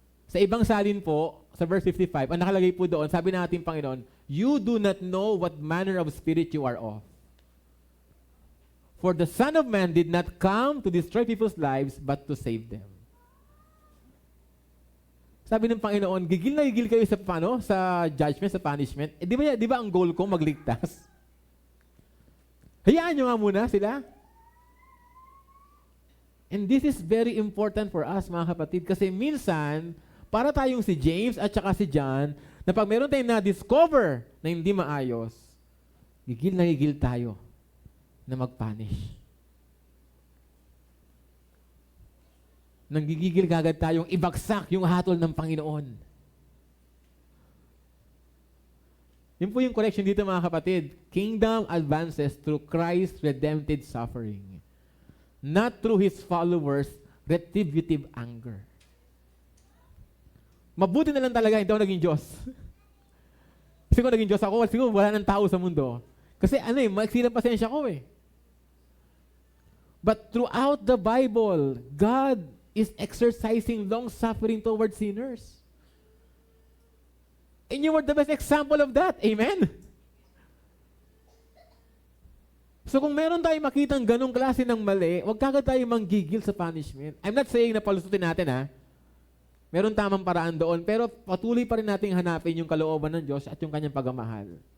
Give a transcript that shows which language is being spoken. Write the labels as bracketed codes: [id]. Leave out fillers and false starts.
[tl] Sa ibang salin po, sa verse 55, ang nakalagay po doon, sabi ng ating Panginoon, [en] you do not know what manner of spirit you are of. For the Son of Man did not come to destroy people's lives, but to save them. [tl] Sabi ng Panginoon, gigil na gigil kayo sa paano? Sa judgment, sa punishment. Eh, di ba ang goal ko magligtas? Hayaan nyo nga muna sila. [en] And this is very important for us, [tl] mga kapatid, kasi minsan, para tayong si James at saka si John, na pag meron tayong na-discover na hindi maayos, gigil na gigil tayo na mag-punish. Nanggigigil kagad tayong ibagsak yung hatol ng Panginoon. Yun po yung correction dito mga kapatid. [en] Kingdom advances through Christ's redemptive suffering, not through His followers' retributive anger. [tl] Mabuti na lang talaga hindi ako naging Diyos. Kasi kung naging Diyos ako, siguro wala ng tao sa mundo. Kasi maiksi ng pasensya ko eh. [en] But throughout the Bible, God is exercising long-suffering towards sinners. And you were the best example of that. Amen? [tl] So kung meron tayong makitang ganong klase ng mali, huwag kagad tayo manggigil sa punishment. [en] I'm not saying [tl] na palusutin natin Meron tamang paraan doon, pero patuloy pa rin nating hanapin yung kalooban ng Diyos at yung kanyang pagmamahal.